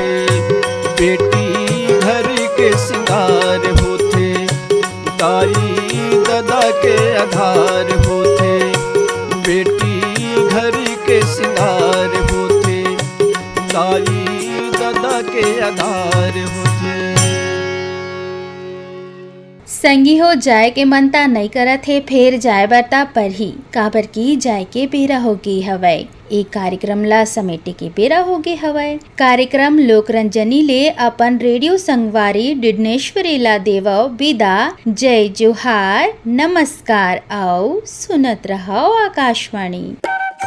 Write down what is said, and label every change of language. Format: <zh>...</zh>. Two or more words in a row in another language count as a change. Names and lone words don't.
<hne>बेटी घर के सिंगार होते, दाई दादा के आधार होते। बेटी घर के सिंगार होते, दाई दादा के आधार होते। संगी हो जाए के मनता नहीं करत है, फेर जाए बरता पर ही काबर की जाए के बेरा होगी हवय। एक कार्यक्रम ला समेटे के बेरा होगे हवय। कार्यक्रम लोकरंजनी ले अपन रेडियो संगवारी डिडनेश्वरी ला देवो विदा। जय जोहार, नमस्कार आओ सुनत रहो आकाशवाणी।</hne>